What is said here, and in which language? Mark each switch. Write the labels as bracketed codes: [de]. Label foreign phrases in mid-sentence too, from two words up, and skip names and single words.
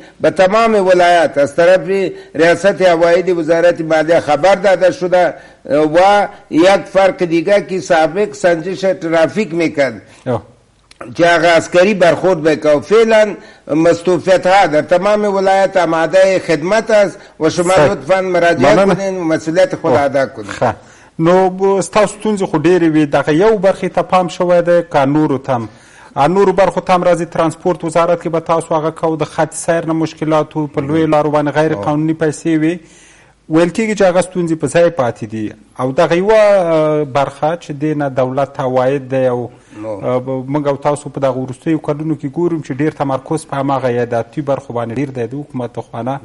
[fa] به تمام ولایات از طرف ریاست عواید وزارت مالیه خبر داده شده و یک فرق دیگه که سابق سنجش ترافیک میکرد که آقا عسکری برخورد بکه و فعلا مستوفیت ها در تمام ولایت آماده خدمت است و شما لطفا مراجعه کنین و مسئولیت خود ادا کنین. [ps] نو ستاسو ستونزې خو ډېرې وي، دغه یو برخې ته پام شوی دی که نورو ته هم؟ نورو برخو ته هم راځي. ترانسپورت وزارت کې به تاسو هغه کو د خط سیر نه مشکلاتو په لویو لارو باندې غیر قانوني پیسې وي، ویل کېږي چې هغه ستونزې په ځای پاتې دي، او دغه یوه برخه چې دې نه دولت ته عواید دی او موږ او تاسو په دغه وروستیو کلونو کې ګورم چې ډېر تمرکز په هماغه یاداتي برخو باندې ډېر دی د حکومت خوانا.